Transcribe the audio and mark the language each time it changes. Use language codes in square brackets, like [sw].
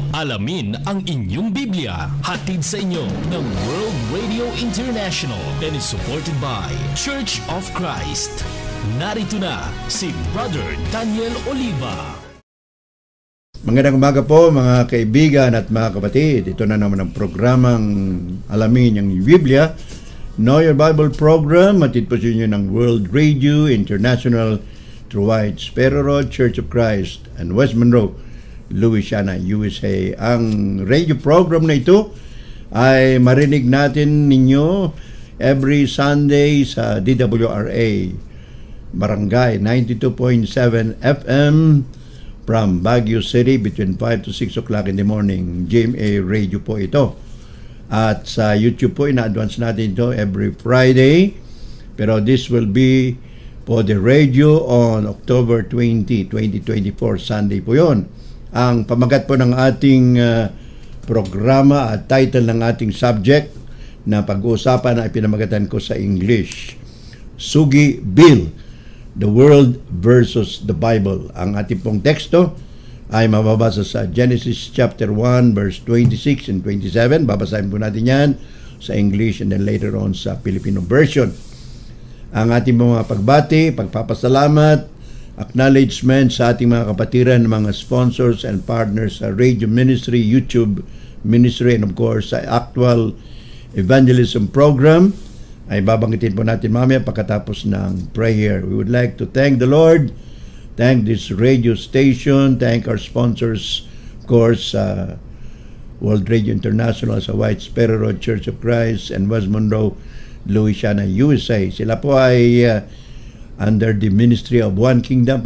[tl] Alamin ang inyong Biblia. Hatid sa inyo ng World Radio International and is supported by Church of Christ. Narito na si Brother Daniel Oliva. Magandang umaga po mga kaibigan at mga kapatid. Ito na naman ang programang Alamin ang Biblia. [en] Know Your Bible program. [tl] Hatid po sa inyo ng World Radio International through White Sparrow Road, Church of Christ and West Monroe, Louisiana, USA. Ang radio program na ito ay marinig natin ninyo every Sunday sa DWRA Barangay 92.7 FM from Baguio City [en] between 5 to 6 o'clock in the morning. [tl] GMA Radio po ito. At sa YouTube po, ina-advance natin ito every Friday. [en] Pero this will be for the radio on October 20, 2024, Sunday po yon. [tl] Ang pamagat po ng ating programa at title ng ating subject na pag-uusapan ay pinamagatan ko sa English. [en] Sugi Bill, The World versus the Bible. [tl] Ang ating pong teksto ay mababasa sa Genesis chapter 1 verse 26 and 27. Babasahin po natin yan sa English [en] and then later on [tl] sa Filipino version. Ang ating mga pagbati, pagpapasalamat, acknowledgement sa ating mga kapatiran, mga sponsors and partners sa radio ministry, YouTube ministry, [en] and of course [tl] sa actual evangelism program ay babanggitin po natin mamaya pagkatapos ng prayer. [en] We would like to thank the Lord, thank this radio station, thank our sponsors, of course, World Radio International sa White Sparrow Road, Church of Christ and West Monroe, Louisiana, USA. [tl] Sila po ay under the Ministry of One Kingdom.